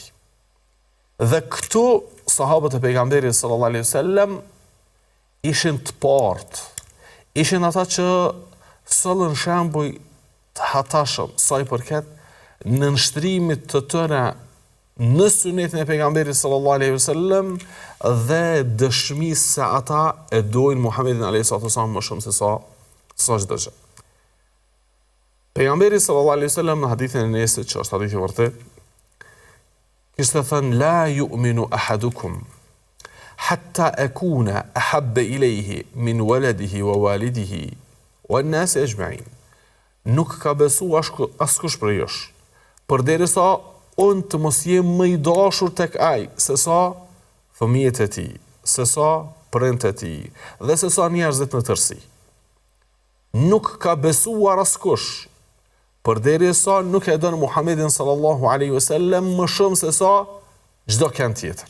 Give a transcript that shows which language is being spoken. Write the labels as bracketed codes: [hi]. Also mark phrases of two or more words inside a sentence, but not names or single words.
[sq] Dhe këtu sahabët e pejgamberit [ar] صلى الله عليه وسلم [sq] ishin të partë, ishin ata që sollën shembull të hatashëm sa i përket në nështrimit të tëre në sunetin e pejgamberit [ar] صلى الله عليه وسلم [sq] dhe dëshmisë se ata e dojnë Muhammedin [ar] عليه الصلاة والسلام [sq] më shumë se sa çdo gjë. [ar] Pejgamberi صلى الله عليه وسلم [sq] në hadithin e Enesit, që është hadith i vërtet, kishte thënë [ar] لا يؤمن أحدكم حتى أكون أحب إليه من ولده ووالده والناس أجمعين. [sq] Nuk ka besu askush prej jush, përderisa unë të mos jem më i dashur tek ai se sa fëmijët e tij, se sa prindët e tij dhe se sa njerëzit në tërësi. Nuk ka besuar askush përderisa nuk e don Muhammedin [ar] صلى الله عليه وسلم [sq] më shumë se sa çdo kënd tjetër.